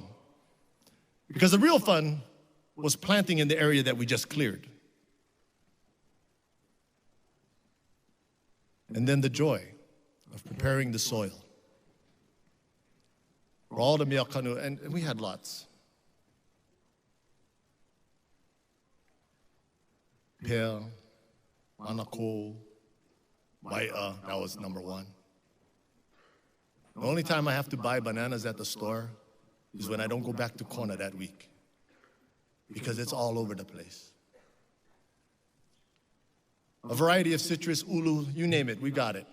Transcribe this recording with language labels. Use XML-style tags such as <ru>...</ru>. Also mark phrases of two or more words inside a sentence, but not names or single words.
<en>Because the real fun was planting in the area that we just cleared. And then the joy of preparing the soil for all the miakanu, and we had lots.</en> <haw>Pea, manako, mai'a,</haw> <en>that was number one. The only time I have to buy bananas at the store is when I don't go back to Kona that week, because it's all over the place. A variety of citrus, ulu, you name it, we got it.</en>